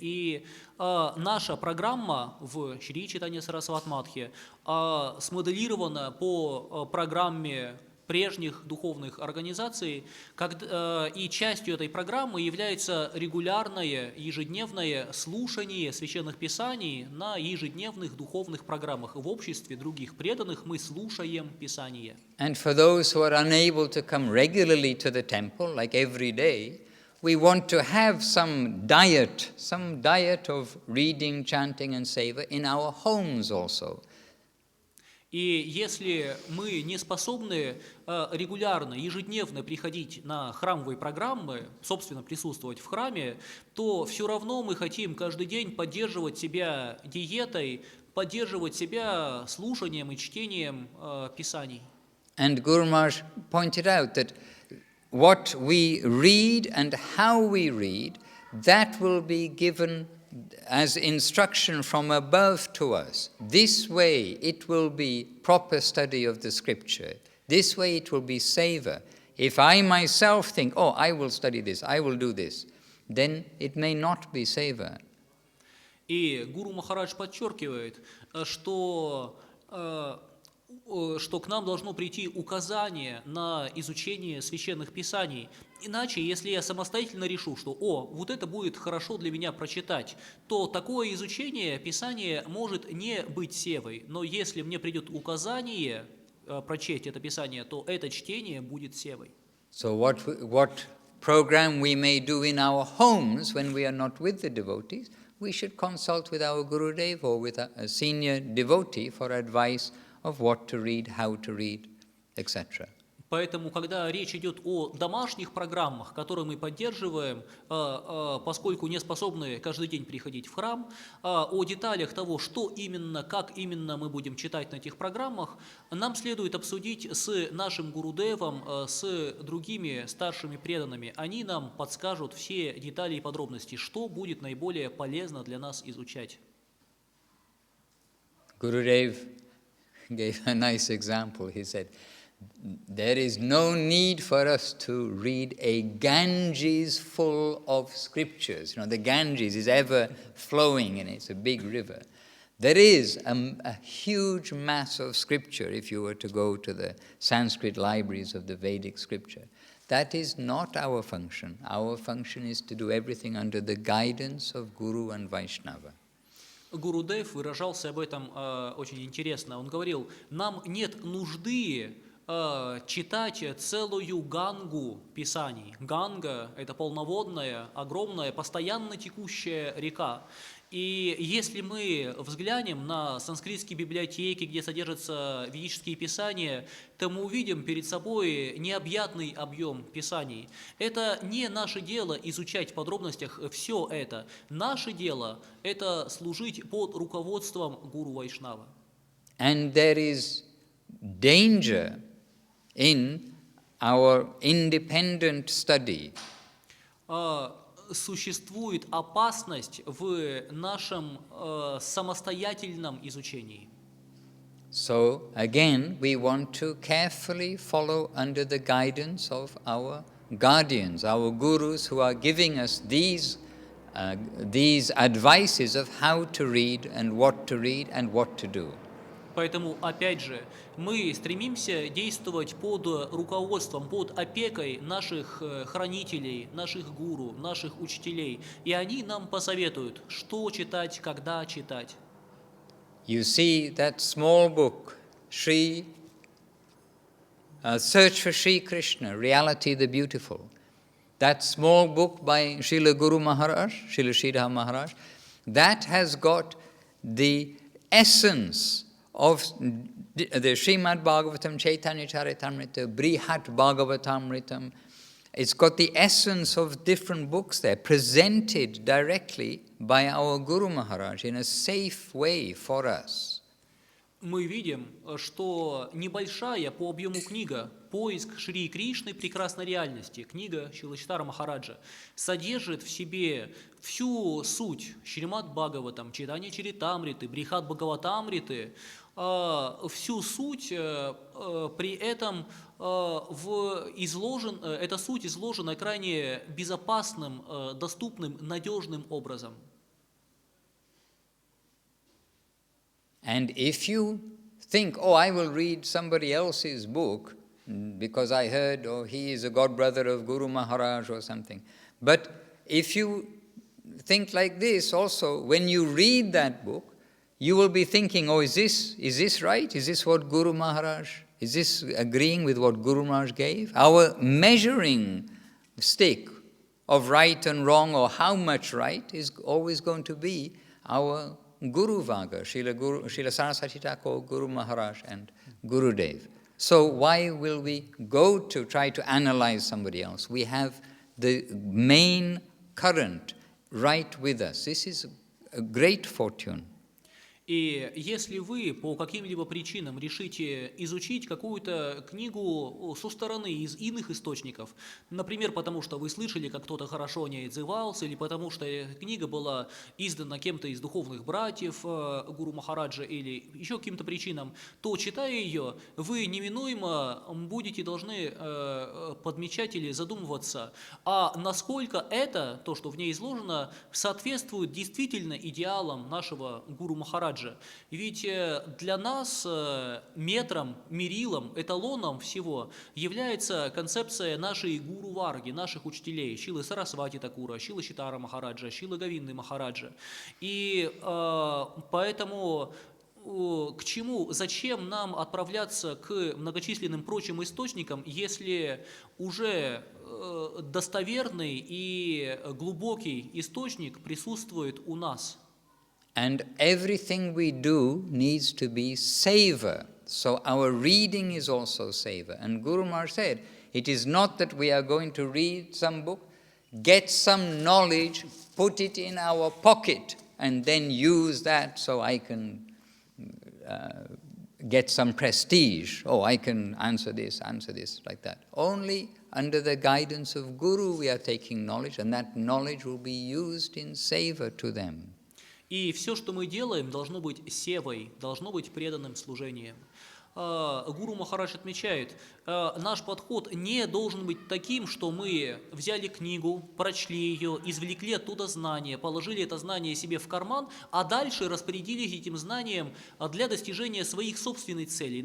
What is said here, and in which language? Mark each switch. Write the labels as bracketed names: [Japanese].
[Russian] И наша программа в Шри Чайтанья Сарасват Мадхе смоделирована по программе прежних духовных организаций, и частью этой программы является регулярное ежедневное слушание священных писаний на ежедневных духовных программах. В обществе других преданных мы слушаем Писание. [English] And for those who are unable to come regularly to the temple, like every day, we want to have some diet of reading, chanting and seva in our homes also. [Russian] И если мы не способны регулярно, ежедневно приходить на храмовые программы, собственно, присутствовать в храме, то все равно мы хотим каждый день поддерживать себя диетой, поддерживать себя слушанием и чтением Писаний. [English] And Guru Maharaj pointed out that what we read and how we read, that will be given as instruction from above to us. This way it will be proper study of the scripture. This way it will be seva. If I myself think, oh, I will study this, I will do this, then it may not be seva. [Russian] И Гуру Махарадж подчеркивает, что к нам должно прийти указание на изучение священных писаний. Иначе, если я самостоятельно решу, что вот это будет хорошо для меня прочитать, то такое изучение Писания может не быть севой. Но если мне придет указание прочесть это Писание, то это чтение будет севой. [English] So what program we may do in our homes when we are not with the devotees, we should consult with our Gurudev or with a senior devotee for advice of what to read, how to read, etc. [Russian] Поэтому, когда речь идет о домашних программах, которые мы поддерживаем, поскольку не способны каждый день приходить в храм, о деталях того, что именно, как именно мы будем читать на этих программах, нам следует обсудить с нашим гурудевом, с другими старшими преданными. Они нам подскажут все детали и подробности, что будет наиболее полезно для нас изучать. [English] Gurudev gave a nice example. He said, there is no need for us to read a Ganges full of scriptures. You know, the Ganges is ever flowing and it's a big river. There is a huge mass of scripture if you were to go to the Sanskrit libraries of the Vedic scripture. That is not our function. Our function is to do everything under the guidance of Guru and Vaishnava. [Russian] Гурудев выражался об этом очень интересно. Он говорил, нам нет нужды читать целую гангу писаний. Ганга – это полноводная, огромная, постоянно текущая река. И если мы взглянем на санскритские библиотеки, где содержатся ведические писания, то мы увидим перед собой необъятный объем писаний. Это не наше дело изучать в подробностях все это. Наше дело – это служить под руководством гуру Вайшнава. [English] And there is danger in our independent study. [Russian] Существует опасность в нашем самостоятельном изучении. [English] So again, we want to carefully follow under the guidance of our guardians, our gurus who are giving us these advices of how to read and what to do. [Russian] Поэтому, опять же, мы стремимся действовать под руководством, под опекой наших хранителей, наших гуру, наших учителей. И они нам посоветуют, что читать, когда читать. [English] You see that small book, Search for Sri Krishna, Reality the Beautiful. That small book by Srila Guru Maharaj, Srila Sridhar Maharaj, that has got the essence of the Srimad Bhagavatam, Chaitanya Charitamrita, Brihat Bhagavatamritam. It's got the essence of different books there, presented directly by our Guru Maharaj in a safe way for us. [Russian] Мы видим, что небольшая по объему книга «Поиск Шри Кришны прекрасной реальности», книга Шрила Махараджа, содержит в себе всю суть Шримад Бхагаватам, Чайтанья Чаритамриты, Брихат Бхагаватамриты, всю суть, при этом эта суть изложена крайне безопасным, доступным, надежным образом. [English] And if you think, oh, I will read somebody else's book because I heard, oh, he is a godbrother of Guru Maharaj or something. But if you think like this also, when you read that book, you will be thinking, oh, is this right? Is this what Guru Maharaj, is this agreeing with what Guru Maharaj gave? Our measuring stick of right and wrong or how much right is always going to be our Guru Vaga, Srila Saraswati Thakur, Guru Maharaj and Gurudev. So why will we go to try to analyze somebody else? We have the main current right with us. This is a great fortune. [Russian] И если вы по каким-либо причинам решите изучить какую-то книгу со стороны, из иных источников, например, потому что вы слышали, как кто-то хорошо о ней отзывался, или потому что книга была издана кем-то из духовных братьев Гуру Махараджа, или еще каким-то причинам, то, читая ее, вы неминуемо будете должны подмечать или задумываться, а насколько это, то, что в ней изложено, соответствует действительно идеалам нашего Гуру Махараджа. Ведь для нас метром, мерилом, эталоном всего является концепция нашей гуру Варги, наших учителей, Шрилы Сарасвати Такура, Шрилы Читара Махараджа, Шрилы Говинды Махараджа. И поэтому к чему, зачем нам отправляться к многочисленным прочим источникам, если уже достоверный и глубокий источник присутствует у нас? [English] And everything we do needs to be savor. So our reading is also savor. And Guru Maharaj said, it is not that we are going to read some book, get some knowledge, put it in our pocket, and then use that so I can get some prestige. Oh, I can answer this, like that. Only under the guidance of Guru we are taking knowledge, and that knowledge will be used in savor to them. [Russian] И все, что мы делаем, должно быть севой, должно быть преданным служением. Гуру Махарадж отмечает, наш подход не должен быть таким, что мы взяли книгу, прочли ее, извлекли оттуда знания, положили это знание себе в карман, а дальше распорядились этим знанием для достижения своих собственных целей.